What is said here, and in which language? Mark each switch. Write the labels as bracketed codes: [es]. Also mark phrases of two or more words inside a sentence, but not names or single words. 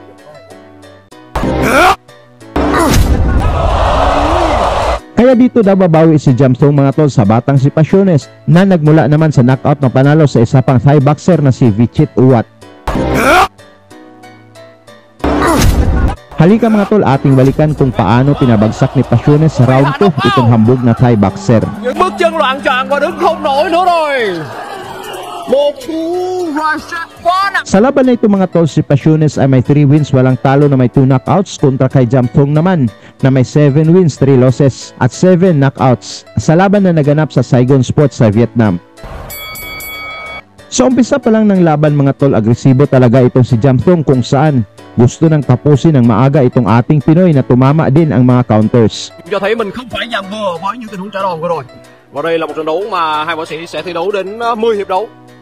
[tl] Kaya dito daw babawi si Jamthong mga tol sa batang si Pasiones na nagmula naman sa knockout na panalo sa isa pang Thai boxer na si Vichit Uwat. Halika mga tol, ating balikan kung paano pinabagsak ni Pasiones sa round 2 itong hambog na Thai boxer. [vi] Những bước chân loạn choạng và đứng không nổi nữa rồi. Một cú Rashad Khan. [tl] Sa laban na ito mga tol, si Pasiones ay may 3 wins, walang talo na may 2 knockouts kontra kay Jamthong naman na may 7 wins, 3 losses at 7 knockouts sa laban na naganap sa Saigon Sports sa Vietnam. Sa umpisa pa lang ng laban mga tol, agresibo talaga itong si Jamthong kung saan gusto nang tapusin ng maaga itong ating Pinoy na tumama din ang mga counters. [vi] Cho thấy mình không phải dàn vừa với những tình huống trả đòn vừa rồi. Và đây là một trận đấu mà hai võ sĩ sẽ thi đấu đến 10 hiệp đấu.